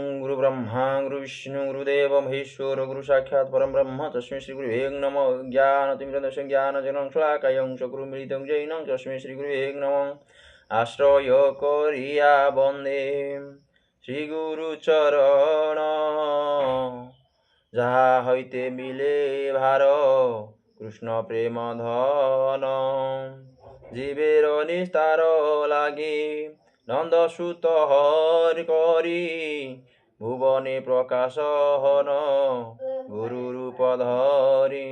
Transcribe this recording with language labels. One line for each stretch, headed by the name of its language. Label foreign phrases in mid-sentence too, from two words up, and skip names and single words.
Sanskrit: गुरु ब्रह्मा गुरु विष्णु गुरुदेव महेश्वर गुरु साक्षात् परम ब्रह्म तस्मै श्री गुरुवे नमः। ज्ञानतिमिरन्दस्य ज्ञानजनं शलाकायं चक्षुरुन्मिलितं येन तस्मै श्री गुरुवे नमः।
Bangla: আশ্রয় করিয়া বন্দে শ্রী গুরু চরণ, যাহা হইতে মিলে ভার কৃষ্ণ প্রেম ধন। জীবের নিস্তার লাগি নন্দসুত হরি করি, ভুবনে প্রকাশ হন গুরু রূপ ধরি।